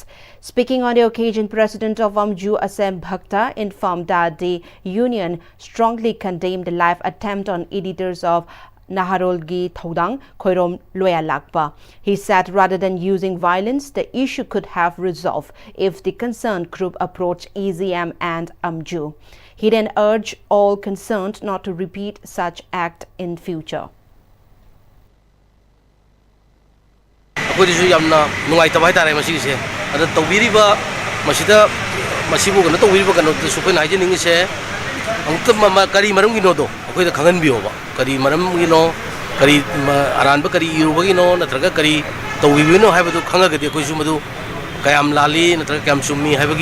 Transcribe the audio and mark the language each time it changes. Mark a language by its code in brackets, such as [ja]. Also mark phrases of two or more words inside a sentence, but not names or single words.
[en] Speaking on the occasion, President of Amju Asem Bhakta informed that the union strongly condemned the live attempt on editors of Naharolgi Thodang Khoirom Loya Lakpa. He said rather than using violence, the issue could have resolved if the concerned group approached EZM and Amju. He then urged all concerned not to repeat such act in future. [mni] ꯑꯩꯈꯣꯏꯗꯁꯨ ꯌꯥꯝꯅ ꯅꯨꯡꯉꯥꯏꯇꯕ ꯍꯥꯏꯇꯥꯔꯦ ꯃꯁꯤꯒꯤꯁꯦ ꯑꯗ ꯇꯧꯕꯤꯔꯤꯕ ꯃꯁꯤꯕꯨ ꯇꯧꯕꯤꯔꯤꯕ ꯀꯩꯅꯣꯗꯁꯨ ꯑꯩꯈꯣꯏꯅ ꯍꯥꯏꯖꯅꯤꯡꯉꯤꯁꯦ ꯑꯃꯨꯛꯇ ꯀꯔꯤ ꯃꯔꯝꯒꯤꯅꯣꯗꯣ ꯑꯩꯈꯣꯏꯗ ꯈꯪꯍꯟꯕꯤꯌꯣꯕ ꯀꯔꯤ ꯃꯔꯝꯒꯤꯅꯣ ꯀꯔꯤ ꯑꯔꯥꯟꯕ ꯀꯔꯤ ꯏꯔꯨꯕꯒꯤꯅꯣ ꯅꯠꯇ꯭ꯔꯒ ꯀꯔꯤ ꯇꯧꯕꯤꯕꯅꯣ ꯍꯥꯏꯕꯗꯨ ꯈꯪꯉꯒꯗꯤ ꯑꯩꯈꯣꯏꯁꯨ ꯃꯗꯨ ꯀꯌꯥꯝ ꯂꯥꯜꯂꯤ ꯅꯠꯇ꯭ꯔꯒ ꯀꯌꯥꯝ ꯆꯨꯝꯃꯤ ꯍꯥꯏꯕꯒꯤ